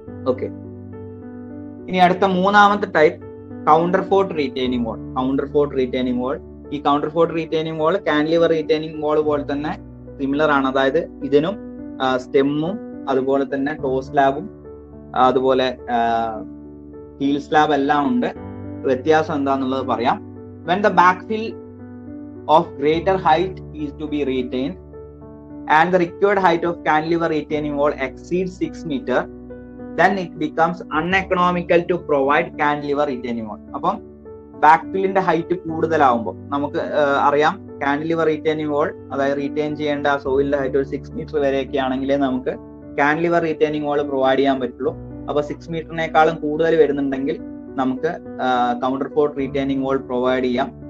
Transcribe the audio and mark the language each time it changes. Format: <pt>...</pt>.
<ml>Okay, ഇനി അടുത്ത മൂന്നാമത്തെ ടൈപ്പ് കൗണ്ടർ ഫോർട്ട് റീറ്റെയിനിങ് വാൾ. കൗണ്ടർ ഫോർട്ട് റീറ്റെയിനിങ് വാൾ, ഈ കൗണ്ടർ ഫോർട്ട് റീറ്റെയിനിങ് വാൾ കാൻഡിലിവർ റീറ്റെയിനിങ് വാൾ പോലെ തന്നെ സിമിലർ ആണ്. അതായത് ഇതിനും സ്റ്റെമ്മും അതുപോലെ തന്നെ ടോ സ്ലാബും അതുപോലെ ഹീൽ സ്ലാബ് എല്ലാം ഉണ്ട്. വ്യത്യാസം എന്താന്നുള്ളത് പറയാം.</ml> <en>When the back fill of greater height is to be retained and the required height of cantilever retaining wall exceeds 6 meter, then it becomes uneconomical to provide cantilever retaining wall.</en> <ml>അപ്പം back ഫില്ലിന്റെ height കൂടുതലാവുമ്പോൾ നമുക്ക് അറിയാം cantilever retaining വാൾ, അതായത് retain ചെയ്യേണ്ട സോയിലിന്റെ height ഒരു 6 metre വരെയൊക്കെ ആണെങ്കിലേ നമുക്ക് cantilever retaining വാൾ provide ചെയ്യാൻ പറ്റുള്ളൂ. അപ്പൊ 6 മീറ്ററിനേക്കാളും കൂടുതൽ വരുന്നുണ്ടെങ്കിൽ നമുക്ക് കൗണ്ടർ ഫോർട്ട് റീറ്റെയിനിങ് വാൾ പ്രൊവൈഡ് ചെയ്യാം.</ml>